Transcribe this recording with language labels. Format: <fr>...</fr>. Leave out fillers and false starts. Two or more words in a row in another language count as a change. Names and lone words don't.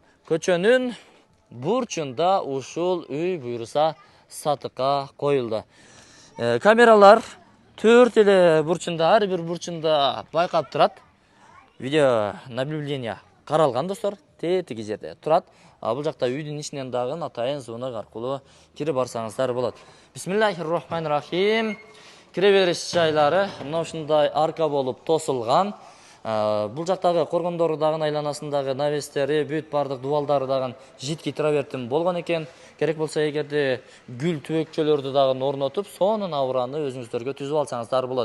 <ky>Көчөнүн бурчунда ушул үй буюрса сатыкка коюлду. Камералар 4 эле бурчунда, ар бир бурчунда байкап турат.</ky> <ru>Видео наблюдение</ru> <ky>каралган достор, тетиги жерде турат. Бул жакта үйдүн ичинен дагы атайын звонок аркылуу кирип барсаңыздар болот.</ky> <ar>بسم الله الرحمن الرحيم.</ar> <ky>Кире бериш жайлары мына ушундай арка болуп тосулган. Бул жактагы коргондору дагы айланасындагы навестери, бүт бардык дубалдары дагы житки травертин болгон экен. Керек болсо эгерде гүл түбөкчөлөрдү дагы орнотуп, сонун аураны өзүңүздөргө түзүп алсаңыздар болот.</ky>